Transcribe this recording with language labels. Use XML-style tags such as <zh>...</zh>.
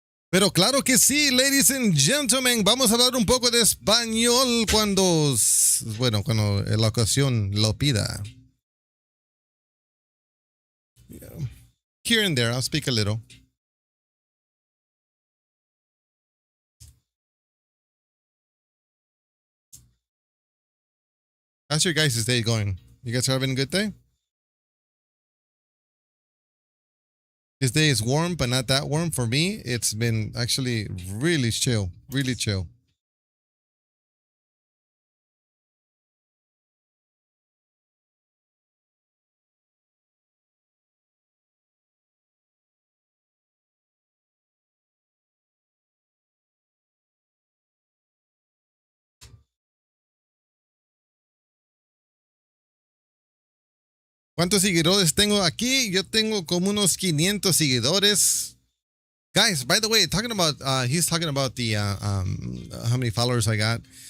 <es>Pero claro que sí,</es> <en>ladies and gentlemen,</en> <es>vamos a hablar un poco de español cuando la ocasión lo pida.</es> <en>Here and there, I'll speak a little. How's your guys' day going? You guys are having a good day? This day is warm, but not that warm. For me, it's been actually really chill, really chill.</en> <es>¿Cuántos seguidores tengo aquí? Yo tengo como unos 500 seguidores.</es> <en>Guys, by the way, he's talking about the how many followers I got.</en>